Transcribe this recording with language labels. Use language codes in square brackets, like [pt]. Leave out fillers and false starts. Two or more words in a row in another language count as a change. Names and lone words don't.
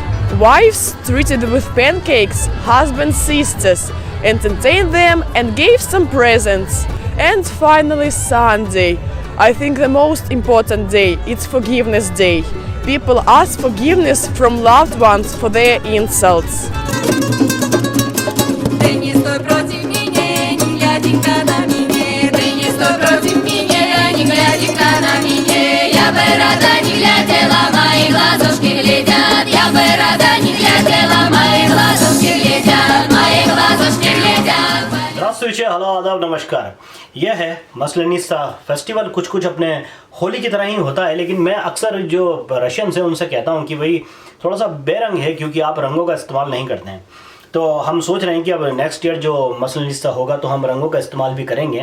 [en] Wives treated with pancakes husbands' sisters, entertained them and gave some presents. And finally Sunday. I think the most important day. It's Forgiveness Day. People ask forgiveness from loved ones for their insults. [ru] Я бы рада не глядела, мои глазушки глядят. Я бы рада не глядела, мои глазушки глядят, мои глазушки глядят. Здравствуйте, [hi] हेलो आदाब नमस्कार। यह है मसलेनित्सा फेस्टिवल। कुछ अपने होली की तरह ही होता है, लेकिन मैं अक्सर जो रशियंस हैं उनसे कहता हूं कि भाई थोड़ा सा बेरंग है, क्योंकि आप रंगों का इस्तेमाल नहीं करते हैं। तो हम सोच रहे हैं कि अब [en] next year [hi] जो मसलेनित्सा होगा तो हम रंगों का इस्तेमाल भी करेंगे।